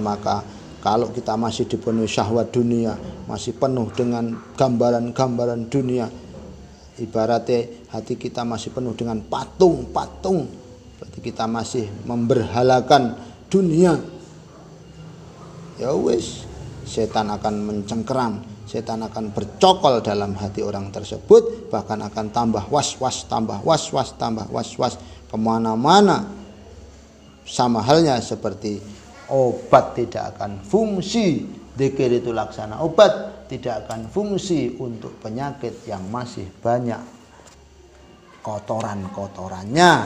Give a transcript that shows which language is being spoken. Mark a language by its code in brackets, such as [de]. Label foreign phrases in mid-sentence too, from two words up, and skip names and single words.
[id] Maka kalau kita masih dipenuhi syahwat dunia, masih penuh dengan gambaran-gambaran dunia, ibaratnya hati kita masih penuh dengan patung-patung, berarti kita masih memberhalakan dunia. [jv] Ya wis, [id] setan akan mencengkeram, setan akan bercokol dalam hati orang tersebut, bahkan akan tambah was-was, tambah was-was, tambah was-was kemana-mana. Sama halnya seperti obat tidak akan fungsi, dzikir itu laksana obat, tidak akan fungsi untuk penyakit yang masih banyak kotoran-kotorannya.